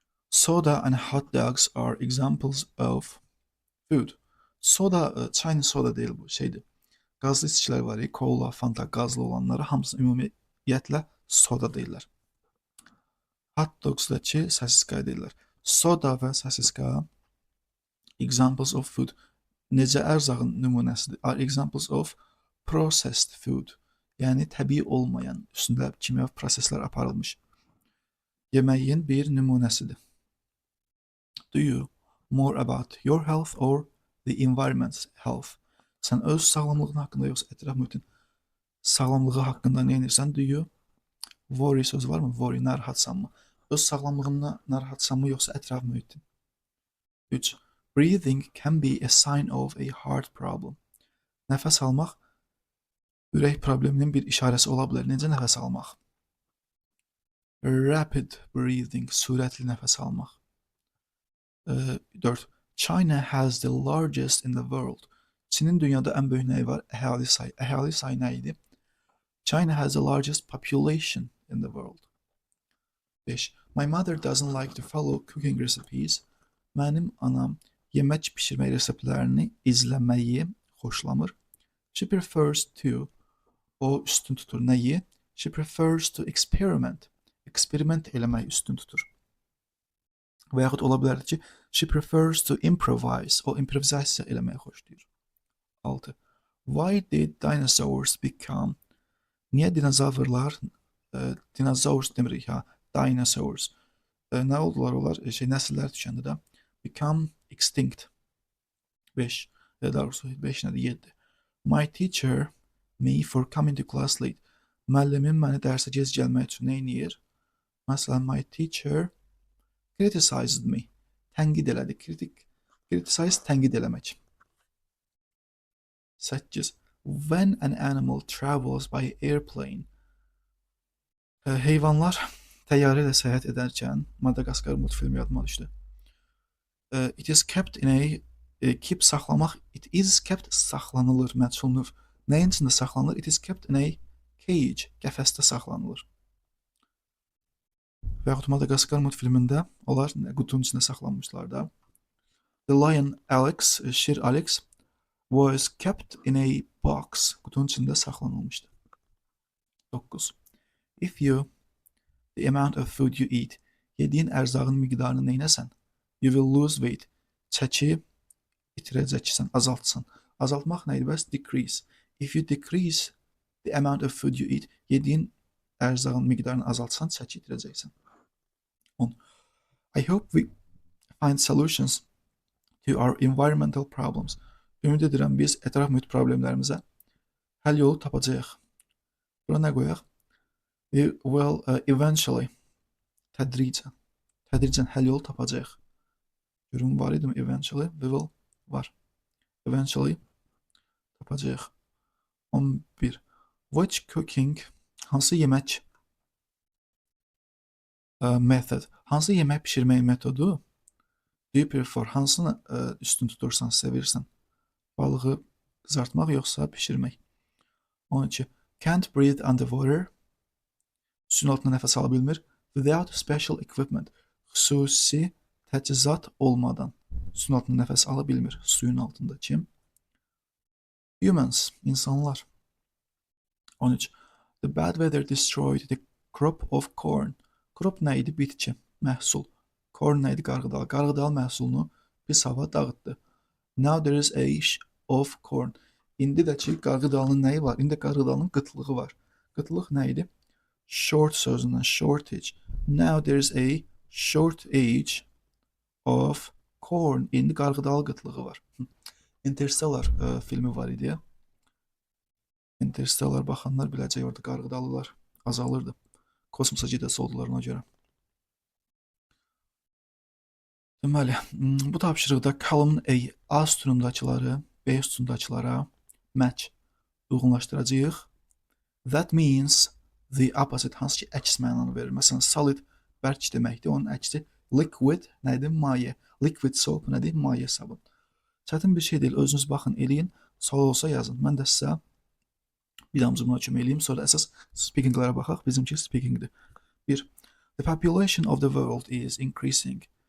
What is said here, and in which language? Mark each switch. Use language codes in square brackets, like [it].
[en] Soda and hot dogs are examples of food. [az] Soda, çayın soda deyil bu, şeydir. Qazlı içkilər var, kola, fanta, qazlı olanlara hamısını ümumiyyətlə soda deyirlər. Hot dogs'dakı sosiska deyirlər. Soda və sosiska [en] examples of food. [az] Necə ərzağın nümunəsidir. [en] Are examples of processed food. [az] Yəni təbii olmayan, üstündə kimyəvi proseslər aparılmış yeməyin bir nümunəsidir. [en] Do you more about your health or the environment's health? [az] Sən öz sağlamlığın haqqında yoxsa ətraf mühitin sağlamlığı haqqında nə edirsən? [en] Do you worry [az] sözü var mı? Worry, narahatsanmı? Öz sağlamlığına narahatsanmı yoxsa ətraf mühitin? 3. [en] Breathing can be a sign of a heart problem. [az] Nəfəs almaq ürək probleminin bir işarəsi ola bilər. Necə nəfəs almaq? [en] Rapid breathing, [az] sürətli nəfəs almaq. 4. [en] China has the largest in the world. [az] Çinin dünyada ən böyük nəyi var? Əhali sayı nə idi? [en] China has the largest population in the world. 5. My mother doesn't like to follow cooking recipes. [az] Mənim anam yemək pişirmək reseptlərini izləməyi xoşlamır. [en] She prefers to, [az] o üstün tutur nəyi? [en] She prefers to experiment. [az] Eksperiment eləmək üstün tutur. Və yaxud ola bilərdi ki, [en] she prefers to improvise. [az] O improvizasiya eləməyi xoşlayır. 6. [en] Why did dinosaurs become? [az] Niyə dinozavrlar, dinosaurs demirik ha, dinosaurs. Nə oldular onlar? Nəsillər düşəndə də [en] become extinct. [az] 5. Daha doğrusu 5 nədir? 7. [en] My teacher me for coming to class late. [az] Müəllimim məni dərsə gec gəlmək üçün nə edir? Məsələn, [en] my teacher criticized me. [az] Tənqid elədi. Criticize tənqid eləmək. 8. [en] When an animal travels by airplane. [az] Heyvanlar təyyarə ilə səyahət edərkən Madagaskar multfilmi yadıma düşdü. [en] It is kept in a keep [az] saxlamaq, [en] it is kept [az] saxlanılır, məchul növ. Nəyin içində saxlanılır? [en] It is kept in a cage, [az] qəfəsdə saxlanılır. Və yaxud Madagaskar multfilmində onlar qutunun içində saxlanmışlar da. [en] The lion Alex, [az] şir [en] Alex was kept in a box, [az] qutunun içində saxlanılmışdı. [en] 9. If you, the amount of food you eat, [az] yediyin ərzağın miqdarını neynəsən? [en] You will lose weight, [az] çəki itirəcəksən, azaltsan. Azaltmaq nə idi bəs? Decrease. [en] If you decrease the amount of food you eat, [az] yediyin ərzağın miqdarını azaltsan, çəki itirəcəksən. [en] 10. I hope we find solutions to our environmental problems. [az] Ümid edirəm biz ətraf mühit problemlərimizə həll yolu tapacağıq. Bura nə qoyaq? [en] We will eventually, [az] tədricən həll yolu tapacağıq. Görün var idim, [en] eventually, we will, [az] var. Eventually tapacağıq. 11. [en] Which cooking, [az] hansı yemək method, hansı yemək pişirmək metodu [en] do you prefer, [az] hansını üstün tutursan, sevirsən? Balığı qızartmaq yoxsa pişirmək? 12. [en] Can't breathe underwater, [az] suyun altında nəfəs ala bilmir. [en] Without special equipment, [az] xüsusi təchizat olmadan suyun altında nəfəs ala bilmir. Suyun altında kim? Humans, insanlar. 13. [en] The bad weather destroyed the crop of corn. [az] Crop nə idi? Bitki, məhsul. Corn nə idi? Qarğıdal. Qarğıdal məhsulunu pis hava dağıtdı. [en] Now there is a of corn. [az] İndi də ki, qarğıdalının nəyi var? İndi qarğıdalının qıtlığı var. Qıtlıq nə idi? Short sözündən, shortage. [en] Now there is a shortage of corn. [az] İndi qarğıdal qıtlığı var. Interstellar filmi var idi. Interstellar baxanlar biləcək, orada qarğıdalılar azalırdı. Kosmosa gedəsi oldular ona görə. Deməli, bu tapşırıqda [en] column A, [az] A sütunundakıları B sütunundakılara match, uyğunlaşdıracağıq. [en] That means the opposite, [az] hansı ki əks mənanı verir. Məsələn, solid bərk deməkdir, onun əksi liquid nədir? Maye. [en] Liquid soap [az] nədir? Maye sabun. Çətin bir şey deyil, özünüz baxın, eləyin, sual olsa yazın. Mən də sizə bir damcı buna kömək eləyim, sonra əsas speakinglərə baxaq. Bizimki speakingdir. 1. [en] The population of the world is increasing.